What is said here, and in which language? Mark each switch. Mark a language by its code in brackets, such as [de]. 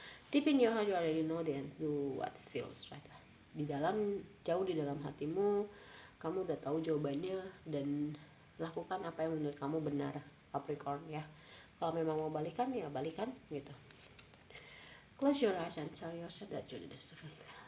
[en] Deep in your heart you already know and do what feels right. [id] Jauh di dalam hatimu, kamu udah tahu jawabannya, dan lakukan apa yang menurut kamu benar, Capricorn ya. Kalau memang mau balikan ya balikan gitu. [en] Close your eyes and tell yourself that you deserve it.